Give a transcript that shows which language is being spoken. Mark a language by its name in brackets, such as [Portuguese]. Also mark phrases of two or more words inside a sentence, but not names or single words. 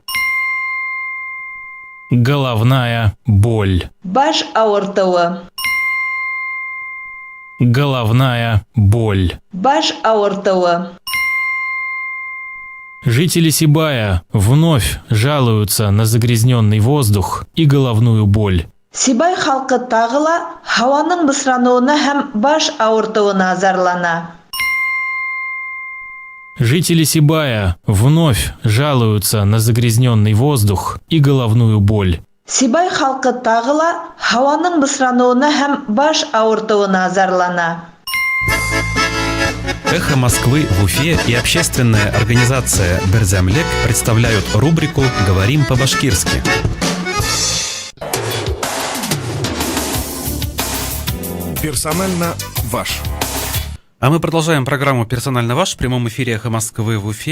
[Russian] Головная боль. [Bashkir] Баш ауыртуы. [Russian] Головная боль. [Bashkir] Баш ауыртуы. [Russian] Жители Сибая вновь жалуются на загрязненный воздух и головную боль. [Bashkir] Сибай халқы тағы ла һауаның бысрануына һәм баш ауыртуына зарлана. [Russian] Жители Сибая вновь жалуются на загрязненный воздух и головную боль. [Bashkir] Сибай халқы тағы ла һауаның бысрануына һәм баш ауыртуына зарлана. [Russian] Эхо Москвы в Уфе и общественная организация «Берзямлек» представляют рубрику «Говорим по-башкирски». Персонально ваш. А мы продолжаем программу «Персонально ваш» в прямом эфире «Эхо Москвы» в Уфе.